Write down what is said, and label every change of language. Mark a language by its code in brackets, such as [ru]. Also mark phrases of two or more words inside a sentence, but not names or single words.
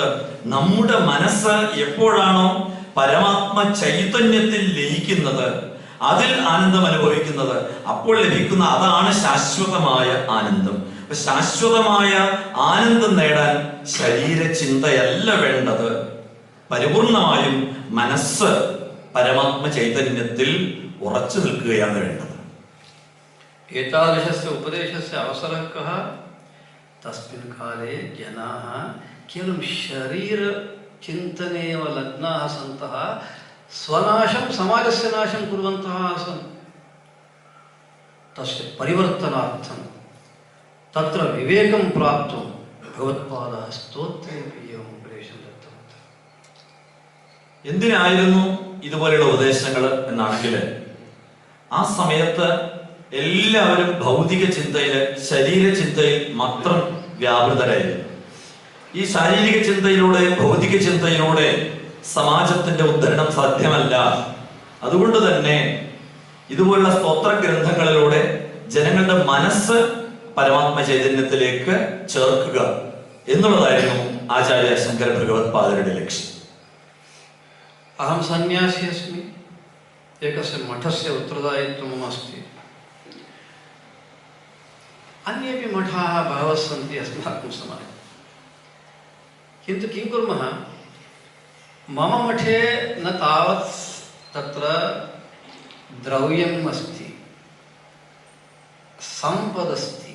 [ml] നമ്മുടെ മനസ്സ് എപ്പോഴാണോ പരമാത്മ ചൈതന്യത്തിൽ ലയിക്കുന്നത്, അതിൽ ആനന്ദം അനുഭവിക്കുന്നത്, അപ്പോൾ ലഭിക്കുന്ന അതാണ് ശാശ്വതമായ ആനന്ദം. ശാശ്വതമായ ആനന്ദം നേടാൻ ശരീരചിന്തയല്ല വേണ്ടത്, പരിപൂർണമായും മനസ്സ് പരമാത്മ ചൈതന്യത്തിൽ ഉറച്ചു നിൽക്കുകയാണ് വേണ്ടത്. [sa] एतादृशस्य उपदेशस्य अवसरः कः? तस्मिन् काले जनाः केवलं शरीरचिन्तनेव लग्नाः सन्तः स्वनाशं समाजस्य नाशं कुर्वन्तः आसन्। तस्य परिवर्तनार्थं तत्र विवेकं प्राप्तुं भगवत्पादाः स्तोत्रेपि एवम् उपदेशं दत्तवन्तः. [ml] എന്തിനായിരുന്നു ഇതുപോലെയുള്ള ഉപദേശങ്ങൾ എന്നാണെങ്കിൽ, ആ സമയത്ത് എല്ലാവരും ഭൗതിക ചിന്തയില്, ശരീര ചിന്തയിൽ മാത്രം വ്യാപൃതരായിരുന്നു. ഈ ശാരീരിക ചിന്തയിലൂടെ, ഭൗതിക ചിന്തയിലൂടെ സമാജത്തിന്റെ ഉദ്ധരണം സാധ്യമല്ല. അതുകൊണ്ട് തന്നെ ഇതുപോലുള്ള സ്തോത്ര ഗ്രന്ഥങ്ങളിലൂടെ ജനങ്ങളുടെ മനസ്സ് പരമാത്മ ചൈതന്യത്തിലേക്ക് ചേർക്കുക എന്നുള്ളതായിരുന്നു ആചാര്യ ശങ്കര ഭഗവത്പാദരുടെ ലക്ഷ്യം. [sa] अहं सन्यासी अस्मि, एकस्य मठस्य उत्तरदायित्वं मम अस्ति. अन्येपि मठाः बहवः सन्ति अस्माकं समाजे. किन्तु किं कुर्मः, मम मठे न तावत् तत्र द्रव्यम् अस्ति, सम्पदस्ति.